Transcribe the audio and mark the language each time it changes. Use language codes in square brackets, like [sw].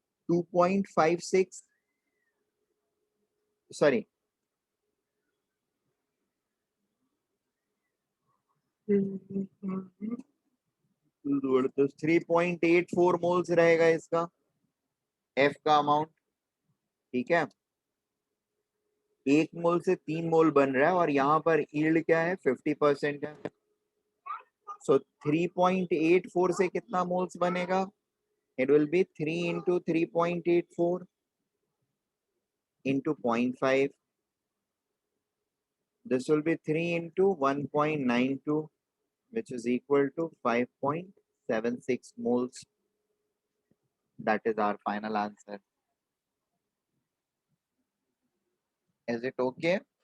[hi] 2.56, sorry, तो 3.84 moles रहेगा इसका F का अमाउंट। ठीक है, 1 मोल से 3 मोल बन रहा है और यहाँ पर यील्ड क्या है? 50% है। सो 3.84 से कितना मोल्स बनेगा? [en] It will be 3 into 3.84 into 0.5. This will be 3 into 1.92, which is equal to 5.76 moles. That is our final answer. Is it okay?